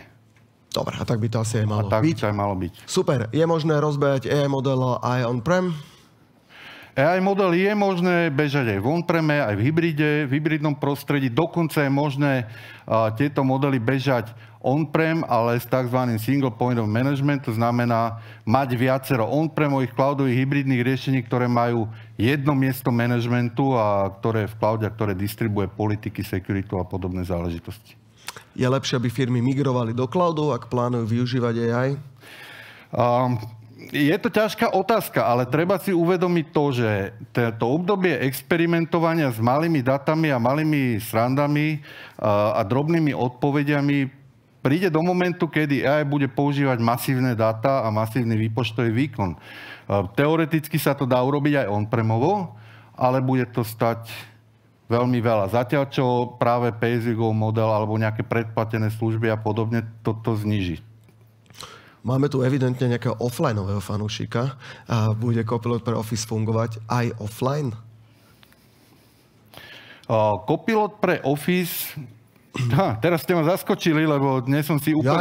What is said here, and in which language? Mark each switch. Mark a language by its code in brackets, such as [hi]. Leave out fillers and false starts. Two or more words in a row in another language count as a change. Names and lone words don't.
[sk] Dobre, a tak by to asi aj malo byť. A tak by to aj malo byť. Super. Je možné rozbehať AI model aj on-prem? AI model je možné bežať aj v on-preme, aj v hybride, v hybridnom prostredí. Dokonca je možné tieto modely bežať on-prem, ale s tzv. [en] Single point of management, [sk] to znamená mať viacero on-premových cloudových hybridných riešení, ktoré majú jedno miesto managementu a ktoré v cloude, ktoré distribuje politiky, security a podobné záležitosti. Je lepšie, aby firmy migrovali do cloudu, ak plánujú využívať AI? Je to ťažká otázka, ale treba si uvedomiť to, že to obdobie experimentovania s malými datami a malými srandami a drobnými odpovediami príde do momentu, kedy AI bude používať masívne dáta a masívny výpočtový výkon. Teoreticky sa to dá urobiť aj on-premovo, ale bude to stať veľmi veľa. Zatiaľ, čo práve pay-as-you-go model alebo nejaké predplatené služby a podobne toto zniží. Máme tu evidentne nejakého offlineového fanúšika. Bude Copilot pre Office fungovať aj offline? Copilot pre Office Teraz ste ma zaskočili, lebo dnes som si úplne